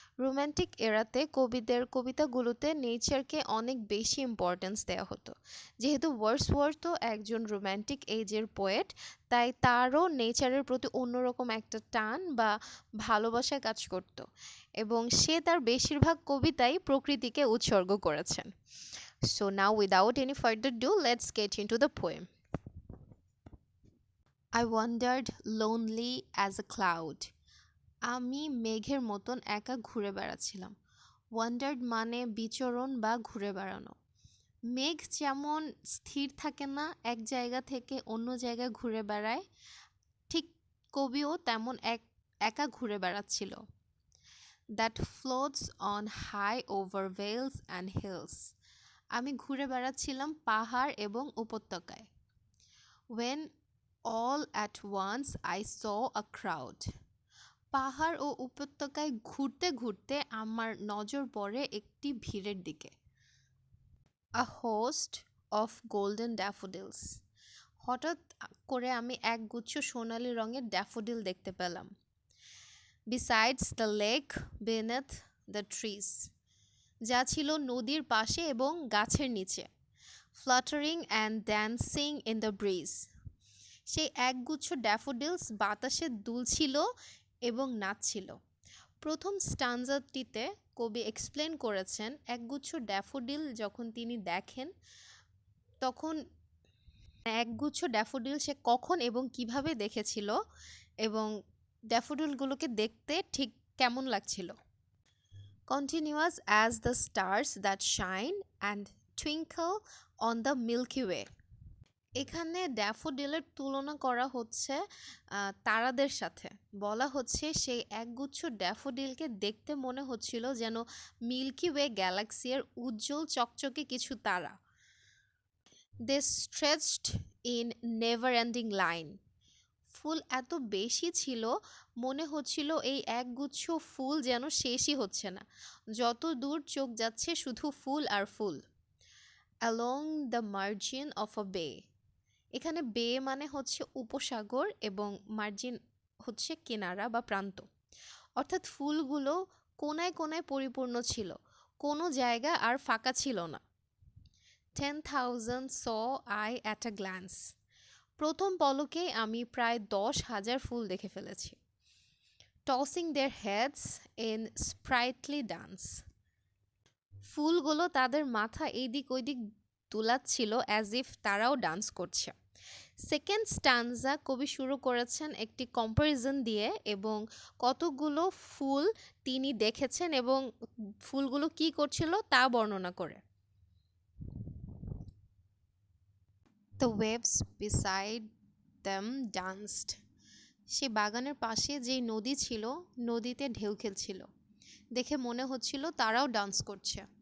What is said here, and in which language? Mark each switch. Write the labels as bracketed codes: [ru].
[bn] Romantic এরাতে কবিদের কবিতাগুলোতে নেচারকে অনেক বেশি ইম্পর্টেন্স দেওয়া হতো। যেহেতু ওয়ার্ডসওয়ার্থও একজন রোম্যান্টিক এজের পোয়েট, তাই তারও নেচারের প্রতি অন্যরকম একটা টান বা ভালোবাসা কাজ করত এবং সে তার বেশিরভাগ কবিতাই প্রকৃতিকে উৎসর্গ করেছেন। [en] So now without any further ado, let's get into the poem. I wandered lonely as a cloud. [bn] আমি মেঘের মতন একা ঘুরে বেড়াচ্ছিলাম। ওয়ান্ডার্ড মানে বিচরণ বা ঘুরে বেড়ানো। মেঘ যেমন স্থির থাকে না, এক জায়গা থেকে অন্য জায়গায় ঘুরে বেড়ায়, ঠিক কবিও তেমন একা ঘুরে বেড়াচ্ছিল। [en] That floats on high over vales and hills. [bn] আমি ঘুরে বেড়াচ্ছিলাম পাহাড় এবং উপত্যকায়। [en] When all at once I saw a crowd. [bn] পাহাড় ও উপত্যকায় ঘুরতে ঘুরতে আমার নজর পড়ে একটি ভিড়ের দিকে। [en] A host of golden daffodils. [bn] হঠাৎ করে আমি একগুচ্ছ সোনালী রঙের ড্যাফোডিল দেখতে পেলাম। [en] Besides the lake beneath the trees. [bn] যা ছিল নদীর পাশে এবং গাছের নিচে। [en] Fluttering and dancing in the breeze. [bn] সেই একগুচ্ছ ড্যাফোডিলস বাতাসে দুলছিল এবং নাচছিল। প্রথম স্টানজাটিতে কবি এক্সপ্লেন করেছেন একগুচ্ছ ড্যাফোডিল যখন তিনি দেখেন, তখন একগুচ্ছ ড্যাফোডিল সে কখন এবং কিভাবে দেখেছিল এবং ড্যাফোডিলগুলোকে দেখতে ঠিক কেমন লাগছিল। [en] Continuous as the stars that shine and twinkle on the Milky Way. [bn] এখানে ড্যাফোডিলের তুলনা করা হচ্ছে তারাদের সাথে। বলা হচ্ছে সেই একগুচ্ছ ড্যাফোডিলকে দেখতে মনে হচ্ছিল যেন মিল্কি ওয়ে গ্যালাক্সির উজ্জ্বল চকচকে কিছু তারা। [en] They stretched in never ending line. [bn] ফুল এত বেশি ছিল, মনে হচ্ছিল এই একগুচ্ছ ফুল যেন শেষই হচ্ছে না, যত দূর চোখ যাচ্ছে শুধু ফুল আর ফুল। [en] Along the margin of a bay. [bn] এখানে বে মানে হচ্ছে উপসাগর এবং মার্জিন হচ্ছে কিনারা বা প্রান্ত, অর্থাৎ ফুলগুলো কোনায় কোনায় পরিপূর্ণ ছিল, কোনো জায়গা আর ফাঁকা ছিল না। [en] 10,000 saw I at a glance. [bn] প্রথম পলকে আমি প্রায় 10,000 ফুল দেখে ফেলেছি। [en] Tossing their heads in sprightly dance. [bn] ফুলগুলো তাদের মাথা এইদিক ওইদিক দুলাচ্ছিল অ্যাজ ইফ তারাও ডান্স করছে। সেকেন্ড স্টানজা কবি শুরু করেছেন একটি কম্পারিজন দিয়ে এবং কতগুলো ফুল তিনি দেখেছেন এবং ফুলগুলো কি করছিল তা বর্ণনা করে। [en] The waves beside them danced. [bn] সে বাগানের পাশে যেই নদী ছিল, নদীতে ঢেউ খেলছিল, দেখে মনে হচ্ছিল তারাও ডান্স করছে।